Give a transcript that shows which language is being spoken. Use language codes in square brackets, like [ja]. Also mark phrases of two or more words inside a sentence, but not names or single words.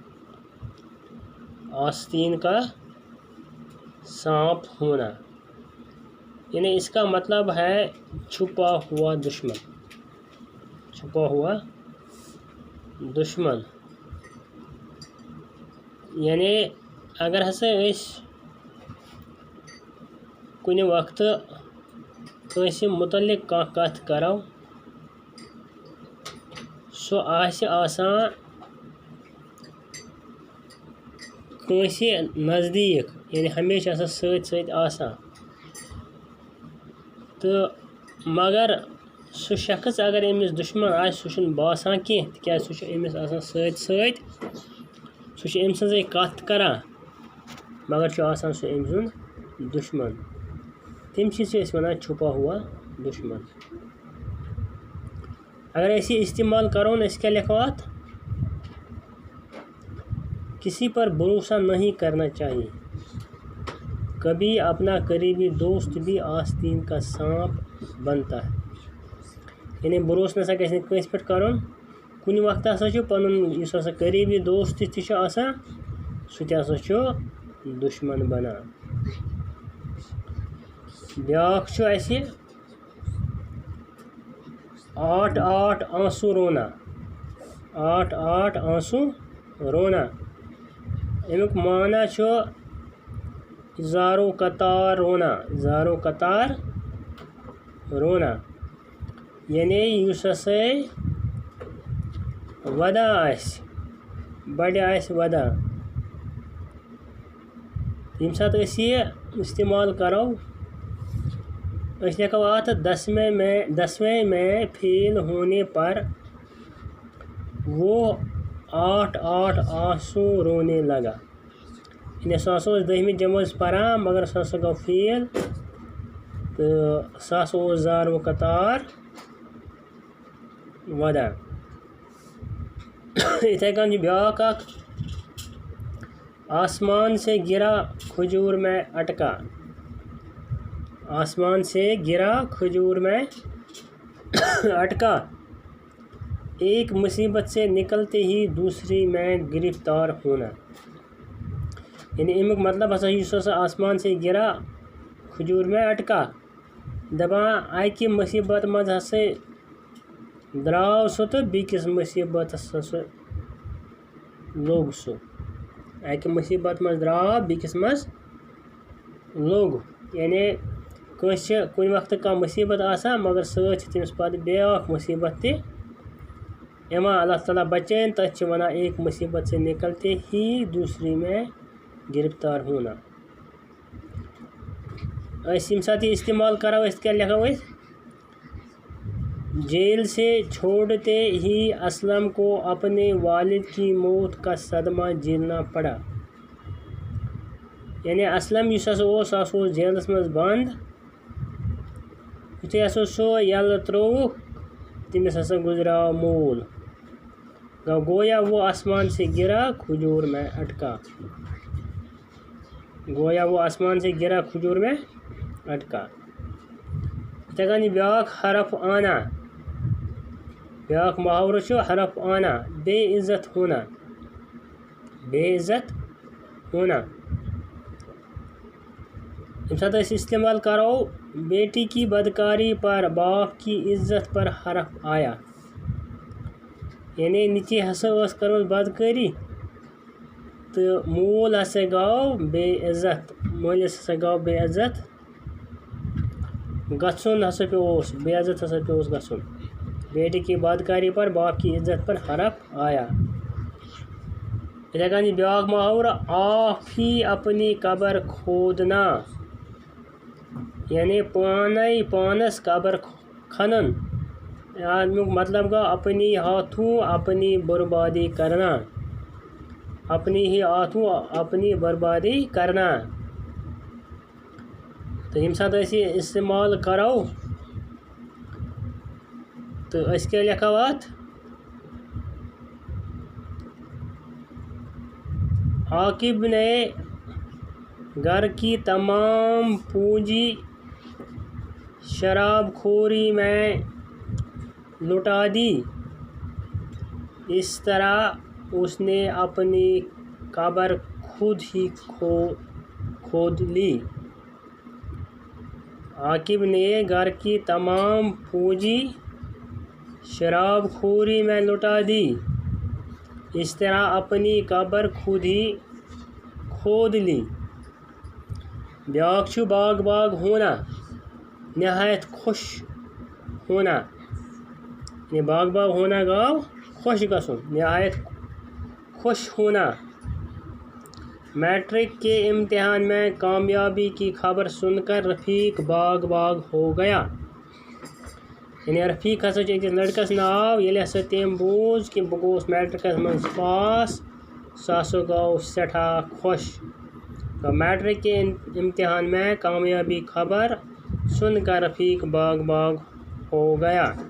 [ur] آستین کا سانپ ہونا یعنی اس کا مطلب ہے چھپا ہوا دشمن۔ چھپا ہوا دشمن [ks] یعنی اگر ہسا کُنہِ وقتہٕ کٲنٛسہِ متعلق کانٛہہ کتھ کرو، سُہ آسہِ آسان کٲنٛسہِ نزدیٖک، یعنی ہمیشہ آسان سۭتۍ سۭتۍ آسان، تہٕ مگر سُہ شخص اگر أمِس دُشمن آسہِ سُہ چھُنہٕ باسان کینٛہہ، تِکیٛازِ سُہ چھُ أمِس آسان سۭتۍ سۭتۍ، سُہ چھُ أمۍ سٕنٛزٕے کتھ کران مگر چھُ آسان سُہ أمۍ سُنٛد دُشمن۔ تٔمسٕے چھِ أسۍ ونان [ur] چھپا ہوا دشمن۔ اگر ایسے استعمال کرو نا، اس کیا لکھو اتھ؟ کسی پر بھروسہ نہیں کرنا چاہیے، کبھی اپنا قریبی دوست بھی آستین کا سانپ بنتا ہے۔ [ks] یعنی بھروسہ نسا گژھِ نہٕ کٲنٛسہِ پٮ۪ٹھ کرُن۔ کُنہِ وقتہٕ ہسا چھُ پنُن یُس ہسا قریبی دوست تہِ چھُ آسان، سُہ تہِ ہسا چھُ دشمن بنان۔ بیٛاکھ چھُ اَسہِ [ur] 8 آنسو رونا۔ 8 آنسو رونا [ks] امیُک معنی چھُ [ur] زارو قطار رونا۔ زارو قطار رونا [ks] یعنی یُس ہسا ودان آسہِ، بڑِ آسہِ ودان، ییٚمہِ ساتہٕ أسۍ یہِ استعمال کرو، أسۍ لکھو اتھ [ur] 10ویں میں فیل ہونے پر وہ 8 آنسو رونے لگا۔ [ks] یعنی سُہ ہسا اوس 10مہِ جمٲژ پران مگر سُہ ہسا گوٚو فیل، تہٕ سُہ ہسا اوس [ur] زارو قطار [ks] ودان۔ یِتھَے کٔنۍ چھُ بیٛاکھ اکھ [ur] آسمان سے گرا کھجور میں اٹکا. آسمان سے گرا کھجور میں اٹکا. ایک مصیبت سے نکلتے ہی دوسری میں گرفتار ہونا. [ks] یعنی امیک مطلب ہسا یُس ہسا [ur] آسمان سے گرا کھجور میں اٹکا. [ks] دپان اکہ مصیبت مز ہسا دراو سہ تو بیکس مصیبت ہسا لوگ سہ. اکہ مصیبت مز دراو بیکس مز لوگ. یعنی کٲنٛسہِ چھِ کُنہِ وقتہٕ کانٛہہ مصیبت آسان مگر سۭتۍ چھِ تٔمِس پتہٕ بیٛاکھ مصیبت تہِ یِوان. اللہ تعالیٰ بچٲیِن. تٔتھۍ چھِ وَنان [ur] ایک مصیبت سے نکلتے ہی دوسری میں گرفتار ہونا. [ks] أسۍ ییٚمہِ ساتہٕ یہِ استعمال کرو أسۍ کیٛاہ لیکھو أسۍ؟ [ur] جیل سے چھوڑتے ہی اسلم کو اپنے والد کی موت کا صدمہ جھیلنا پڑا. [ks] یعنی اسلم یُس ہسا اوس سُہ ہسا اوس جیلس منٛز بنٛد. یُتھُے ہسا سُہ یلہٕ ترٛووُکھ تٔمِس ہسا گُزریٛوو مول. [ur] گویا وہ آسمان سے گرا کھجور میں اٹکا. گویا وہ آسمان سے گرا کھجور میں اٹکا. [ks] یِتھَے کٔنۍ بیٛاکھ [ur] حرف آنا. [ks] بیٛاکھ محاورٕ چھُ [ur] حرف آنا. بے عزت ہونا. بے عزت ہونا. [ks] ییٚمہِ ساتہٕ أسۍ استعمال کرو [ur] بیٹی کی بدکاری پر باپ کی عزت پر حرف آیا. [ks] یعنی نیٚچی ہسا ٲس کٔرمٕژ بدکٲری تہٕ مول ہسا گوٚو بے عزت. مٲلِس ہسا گوٚو بے عزت گژھُن ہسا پیوٚوُس. بے عزت ہسا پیوٚوُس گژھُن. [ur] بیٹی کی بدکاری پر باپ کی عزت پر حرف آیا. [ks] یِتھَے کٔنۍ بیٛاکھ محاورٕ [ur] آپ ہی اپنی قبر کھودنا. [ks] یعنی پانے پانس قبر کھنن. امیُک مطلب گوٚو [ur] اپنی ہاتھوں اپنی بربادی کرنا. اپنی ہی ہاتھوں اپنی بربادی کرنا. [ks] تہٕ ییٚمہِ ساتہٕ أسۍ یہِ استعمال کرو تہٕ أسۍ کیٛاہ لیکھو اَتھ؟ [ur] عاقب نے گھر کی تمام پونجی شراب خوری میں لٹا دی. اس طرح اس نے اپنی قبر خود ہی کھود لی. عاقب نے گھر کی تمام پونجی شراب خوری میں لٹا دی. اس طرح اپنی قبر خود ہی کھود لی. [ks] بیٛاکھ چھُ [ur] باغ باغ ہونا. نہایت خوش ہونا. [ks] یعنی [ur] باغ باغ ہونا [ks] گوٚو خوش گژھُن. [ur] نہایت خوش ہونا. میٹرک کے امتحان میں کامیابی کی خبر سن کر رفیق باغ باغ ہو گیا. [ks] یعنی رفیق ہسا چھُ أکِس لڑکس ناو. ییٚلہِ ہسا تٔمۍ بوٗز کہِ بہٕ گوٚوُس میٹرکس منٛز پاس سُہ ہسا گوٚو سٮ۪ٹھاہ خۄش. [ur] میٹرک کے امتحان میں کامیابی خبر سن کر رفیق باغ باغ ہو گیا.